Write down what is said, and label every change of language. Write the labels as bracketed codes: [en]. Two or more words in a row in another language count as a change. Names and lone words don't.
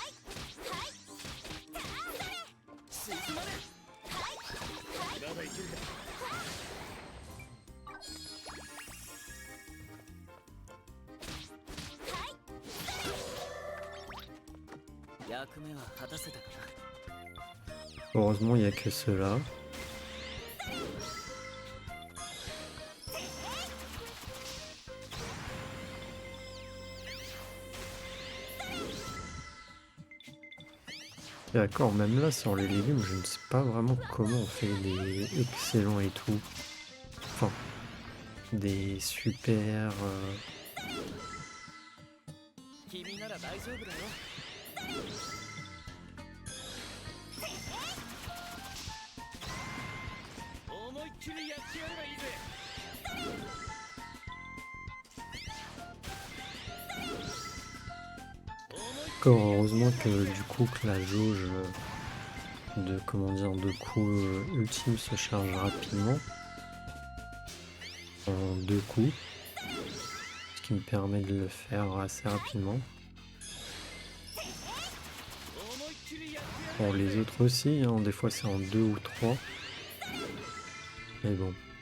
[ja] 進まねえ。まだいけるか。役目は果たせたかな。 [fr] Heureusement, il n'y a que ceux-là. D'accord, même là, sur les légumes, je ne sais pas vraiment comment on fait des excellents et tout. Enfin, des super... [ja] 君なら大丈夫だよ。思いっきりやってやればいいぜ。 [fr] Encore heureusement que du coup que la jauge de comment dire de coups ultime se charge rapidement en 2 coups, ce qui me permet de le faire assez rapidement. [ja] 思いっきりやってやれば [fr] Bon, les autres aussi, hein, des fois c'est en 2 ou 3. Mais bon.